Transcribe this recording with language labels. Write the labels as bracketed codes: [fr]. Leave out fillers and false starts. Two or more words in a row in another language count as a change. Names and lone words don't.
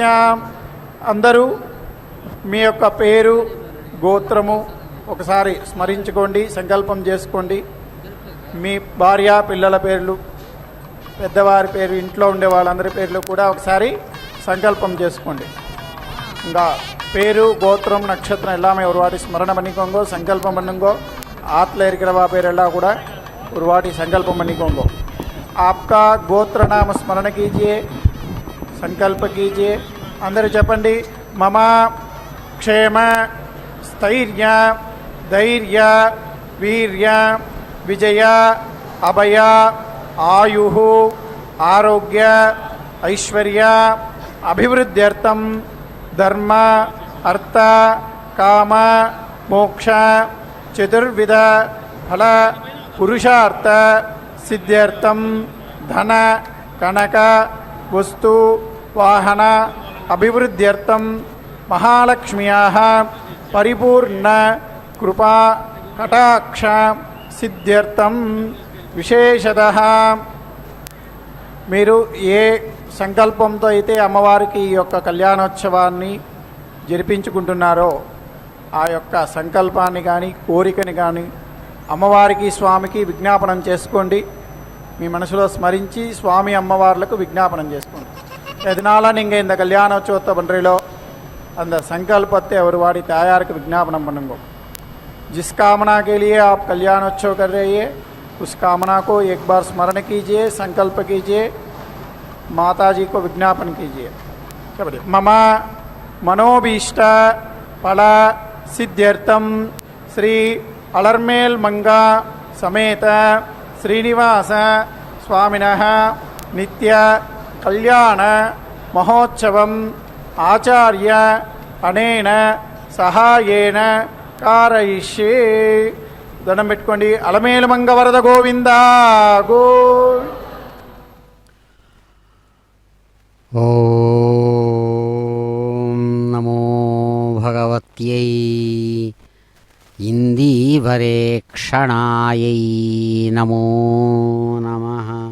[te] అందరూ మీ యొక్క పేరు, గోత్రము ఒకసారి స్మరించుకోండి, సంకల్పం చేసుకోండి. మీ భార్య పిల్లల పేర్లు, పెద్దవారి పేరు, ఇంట్లో ఉండే వాళ్ళందరి పేర్లు కూడా ఒకసారి సంకల్పం చేసుకోండి. [ta] ఇంకా பேரு கோத்திரம் நட்சத்திரம் எல்லாமே ஒரு வாட்டி ஸ்மரணம் பண்ணிக்கோங்க, சங்கல்பம் பண்ணுங்க. ஆற்றுல இருக்கிறவா பேர் எல்லாம் கூட ஒரு வாட்டி சங்கல்பம் பண்ணிக்கோங்க. [hi] आपका गोत्र नाम स्मरण कीजिए, संकल्प कीजिए. [sa] अंदर చెప్పండి मम क्षेम स्थैर्य धैर्य वीर्य विजय अभय आयुः आरोग्य ऐश्वर्य अभिवृद्ध्यर्थम धर्म अर्थ काम मोक्ष चतुर्विध फल पुरुषार्थ सिद्ध्यर्थम धन कनक वस्तु वाहन अभिवृद्ध्यर्थम महालक्ष्म्याः परिपूर्ण कृपा कटाक्ष सिद्ध्यर्थम विशेषतः [te] మీరు ఏ సంకల్పంతో అయితే అమ్మవారికి ఈ యొక్క కళ్యాణోత్సవాన్ని జరిపించుకుంటున్నారో ఆ యొక్క సంకల్పాన్ని కానీ కోరికని కానీ అమ్మవారికి స్వామికి విజ్ఞాపనం చేసుకోండి. మీ మనసులో స్మరించి స్వామి అమ్మవార్లకు విజ్ఞాపనం చేసుకోండి. [ta] எதனால நீங்கள் இந்த கல்யாணோற்சவத்தை பண்ணுறீங்களோ அந்த संकल्पத்தை ஒருவாடி தாயாருக்கு विज्ञापनम பண்ணுங்க. [hi] जिस कामना के लिए आप कल्याणोत्सव कर रहे हैं उस कामना को एक बार स्मरण कीजिए, संकल्प कीजिए, माता जी को विज्ञापन कीजिए. [sa] मम मनोभीष्ट फल सिद्ध्यर्थम श्री अलर्मेल मंगा समेत श्रीनिवास स्वामिनः नित्य कल्याण महोत्सवम आचार्य अनेन सहायेन कारयिष्ये. [te] దండం పెట్టుకోండి. అలమేలు మంగ వరద గోవింద గో. [sa] ఓం నమో భగవత్యై ఇందీవరేక్షణాయై నమో నమః.